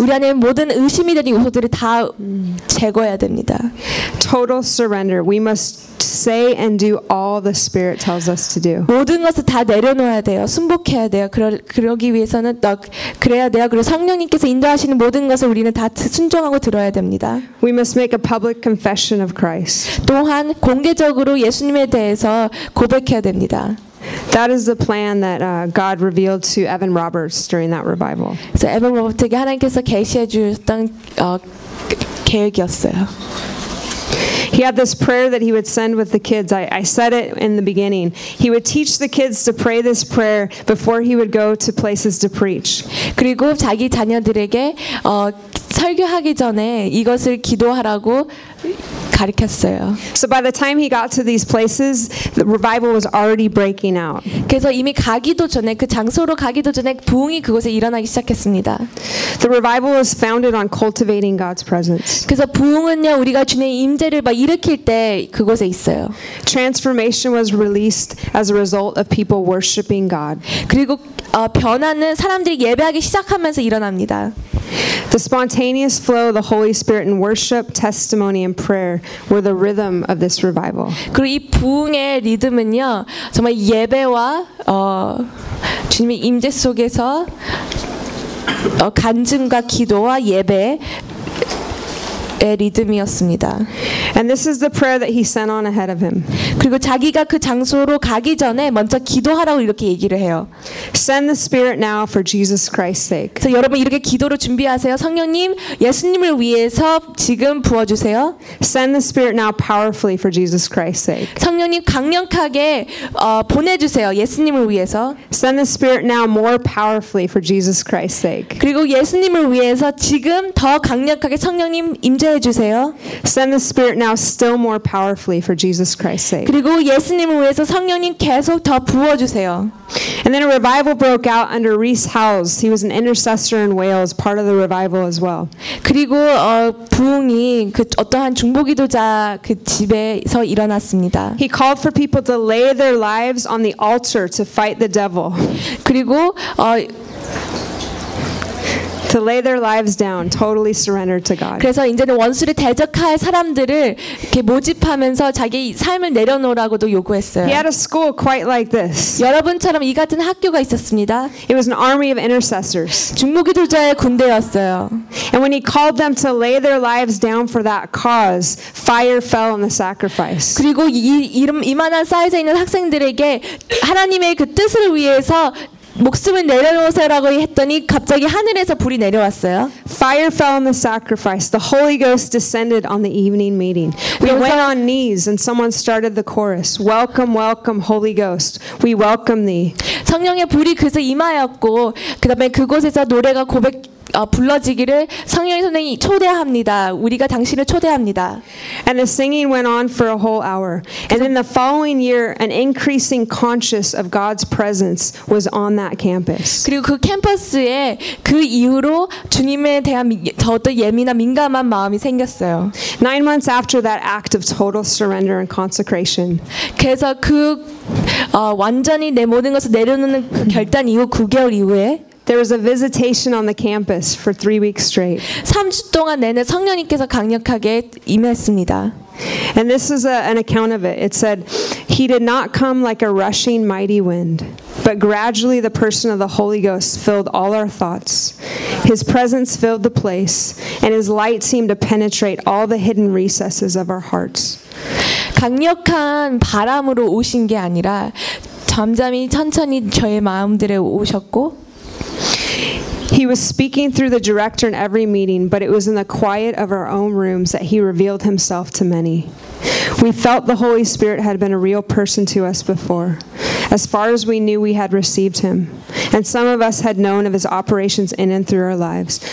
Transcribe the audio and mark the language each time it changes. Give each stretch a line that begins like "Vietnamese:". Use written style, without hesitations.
Korean: 우리 안에 모든 의심이 되는 요소들을 다 제거해야 됩니다.
English: Total surrender. We must say and do all the Spirit tells us to do.
Korean: 모든 것을 다 내려놓아야 돼요. 순복해야 돼요. 그러기 위해서는 그래야 돼요. 그리고 성령님께서 인도하시는 모든 것을 우리는 다 순종하고 들어야 됩니다.
English: We must make a public confession of Christ.
Korean: 또한 공개적으로 예수님에 대해서 고백해야 됩니다.
English: That is the plan that God revealed to Evan Roberts during that revival.
Korean: 그래서 에반 로버트에게 하나님께서 계시해 주셨던 계획이었어요.
English: He had this prayer that he would send with the kids. I said it in the beginning. He would teach the kids to pray this prayer before he would go to places to preach.
Korean: 그리고 자기 자녀들에게 설교하기 전에 이것을 기도하라고 가르쳤어요.
English: So by the time he got to these places, the revival was already breaking out.
Korean: 그래서 이미 가기도 전에 그 장소로 가기도 전에 부흥이 그곳에 일어나기 시작했습니다.
English: The revival was founded on cultivating God's presence.
Korean: 그래서 부흥은요 우리가 주님의 임재를 막 일으킬 때 그곳에 있어요.
English: Transformation was released as a result of people worshiping God.
Korean: 그리고 변화는 사람들이 예배하기 시작하면서 일어납니다.
English: The spontaneous flow of the Holy Spirit in worship, testimony, and prayer were the rhythm of this revival.
Korean: 그리고 이 부흥의 리듬은요, 정말 예배와 주님의 임재 속에서 간증과 기도와 예배의 리듬이었습니다.
English: And this is the prayer that he sent on ahead of him.
Korean: 그리고 자기가 그 장소로 가기 전에 먼저 기도하라고 이렇게 얘기를 해요.
English: Send the Spirit now for Jesus Christ's sake.
Korean: 그래서 여러분 이렇게 기도로 준비하세요. 성령님, 예수님을 위해서 지금 부어주세요.
English: Send the Spirit now powerfully for Jesus Christ's sake.
Korean: 성령님 강력하게 보내주세요. 예수님을 위해서.
English: Send the Spirit now more powerfully for Jesus Christ's sake.
Korean: 그리고 예수님을 위해서 지금 더 강력하게 성령님 임재해 주세요.
English: Send the Spirit now still more powerfully for Jesus Christ's sake.
Korean: 그리고 예수님을 위해서 성령님 계속 더 부어주세요.
English: And then a revival broke out under Rhys Howes. He was an intercessor in Wales, part of the revival as well.
Korean: 그리고 부흥이 그 어떠한 중보기도자 그 집에서 일어났습니다.
English: He called for people to lay their lives on the altar to fight the devil.
Korean: 그리고
English: To lay their lives down, totally surrender to God.
Korean: 그래서 이제는 원수를 대적할 사람들을 이렇게 모집하면서 자기 삶을 내려놓으라고도 요구했어요.
English: He had a school quite like this.
Korean: 여러분처럼 이 같은 학교가 있었습니다.
English: It was an army of intercessors.
Korean: 중보기도자의 군대였어요.
English: And when he called them to lay their lives down for that cause, fire fell on the sacrifice.
Korean: 그리고 이만한 사이즈에 있는 학생들에게 하나님의 그 뜻을 위해서 목숨을 내려놓으세요라고 했더니 갑자기 하늘에서 불이 내려왔어요.
English: Fire fell on the sacrifice. The Holy Ghost descended on the evening meeting. We went on knees and someone started the chorus. Welcome, welcome, Holy Ghost. We welcome thee.
Korean: 성령의 불이 그래서 임하였고 그다음에 그곳에서 노래가 고백 불러지기를 성령의 선생이 초대합니다. 우리가 당신을 초대합니다.
English: And the singing went on for a whole hour. And in the following year, an increasing conscious of God's presence was on that campus.
Korean: 그리고 그 캠퍼스에 그 이후로 주님에 대한 더 어떤 예민한 민감한 마음이 생겼어요.
English: 9 months after that act of total surrender and consecration.
Korean: 그래서 그 완전히 내 모든 것을 내려놓는 그 결단 이후 9개월 이후에
English: There was a visitation on the campus for 3 weeks straight.
Korean: 3주 동안 내내 성령님께서 강력하게 임했습니다.
English: And this is an account of it. It said, He did not come like a rushing mighty wind, but gradually the person of the Holy Ghost filled all our thoughts. His presence filled the place, and His light seemed to penetrate all the hidden recesses of our hearts.
Korean: 강력한 바람으로 오신 게 아니라 점점이 천천히 저의 마음들에 오셨고
English: He was speaking through the director in every meeting, but it was in the quiet of our own rooms that he revealed himself to many. We felt the Holy Spirit had been a real person to us before. As far as we knew, we had received him. And some of us had known of his operations in and through our lives.